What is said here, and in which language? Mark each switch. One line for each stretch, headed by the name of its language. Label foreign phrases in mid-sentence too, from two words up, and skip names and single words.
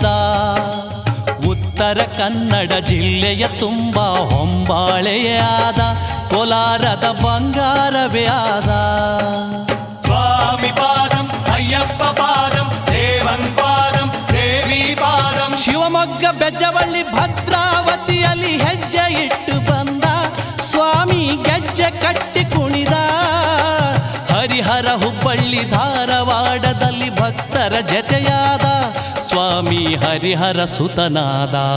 Kannada: ಉತ್ತರ ಕನ್ನಡ ಜಿಲ್ಲೆಯ ತುಂಬ ಹೊಂಬಾಳೆಯಾದ ಕೋಲಾರದ ಬಂಗಾರವೇ ಆದ.
Malayalam: സ്വാമി പാദം അയ്യപ്പ പാദം ദേവൻ പാദം ദേവി പാദം.
Kannada: ಶಿವಮೊಗ್ಗ ಬೆಜ್ಜವಳ್ಳಿ ಭದ್ರಾವತಿಯಲ್ಲಿ ಹೆಜ್ಜೆ ಇಟ್ಟು ಬಂದ ಸ್ವಾಮಿ ಗೆಜ್ಜೆ ಕಟ್ಟಿ ಕುಣಿದ. ಹರಿಹರ ಹುಬ್ಬಳ್ಳಿ ಧಾರವಾಡದಲ್ಲಿ ಭಕ್ತರ ಜತೆಯಾದ ಸ್ವಾಮಿ ಹರಿಹರ ಸುತನಾದ.